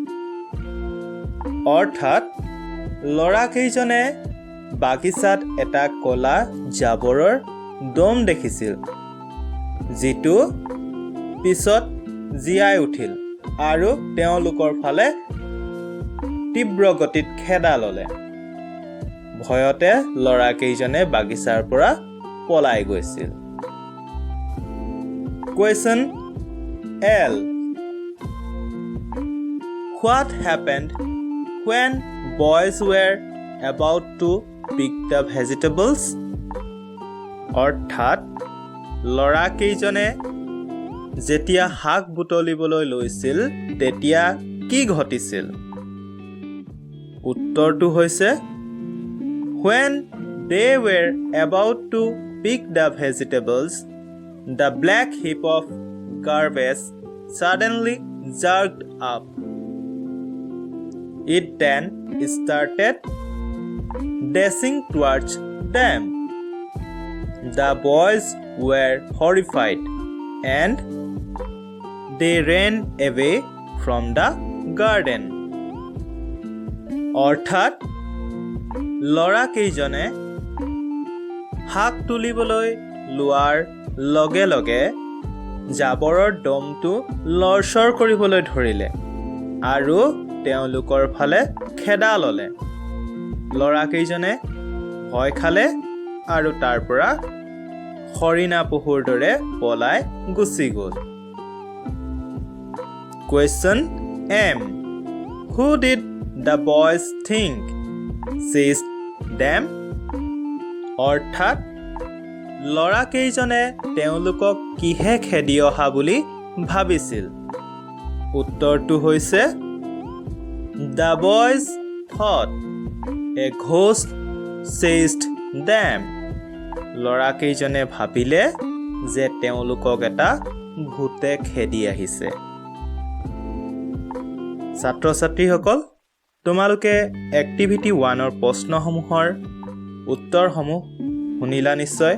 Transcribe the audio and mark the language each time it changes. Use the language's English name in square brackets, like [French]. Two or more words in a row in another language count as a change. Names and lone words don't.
[Assamese] অৰ্থাৎ ল'ৰাকেইজনে বাগিচাত এটা ক'লা জাবৰৰ দম দেখিছিল, যিটো পিছত জীয়াই উঠিল আৰু তেওঁলোকৰ ফালে তীব্ৰ গতিত খেদা ল'লে। ভয়তে ল'ৰাকেইজনে বাগিচাৰ পৰা পলাই গৈছিল। [English] Question L. What happened when boys were about to pick the vegetables? [Assamese] অৰ্থাৎ ল'ৰাকেইজনে যেতিয়া শাক বুটলিবলৈ লৈছিল তেতিয়া কি ঘটিছিল? উত্তৰটো হৈছে [English] When they were about to pick the vegetables, the black heap of garbage suddenly jerked up. It then started dashing towards them. The boys were horrified and they ran away from the garden. [Assamese] অৰ্থাৎ ল'ৰাকেইজনে শাক তুলিবলৈ লোৱাৰ লগে লগে জাবৰৰ দমটো লৰচৰ কৰিবলৈ ধৰিলে আৰু তেওঁলোকৰ ফালে খেদা ল'লে। ল'ৰাকেইজনে ভয় খালে আৰু তাৰ পৰা হৰিণা পহুৰ দৰে পলাই গুচি গ'ল। [English] Question M. Who did the boys think seized them? [Assamese] অৰ্থাৎ ল'ৰাকেইজনে তেওঁলোকক কিহে খেদি অহা বুলি ভাবিছিল? উত্তৰটো হৈছে [English] The boys thought a ghost seized them. [Assamese] ল'ৰাকেইজনে ভাবিলে যে তেওঁলোকক এটা ভূতে খেদি আহিছে। ছাত্ৰ ছাত্ৰীসকল, তোমালোকে এক্টিভিটি 1ৰ প্ৰশ্নসমূহৰ উত্তৰসমূহ শুনিলা নিশ্চয়।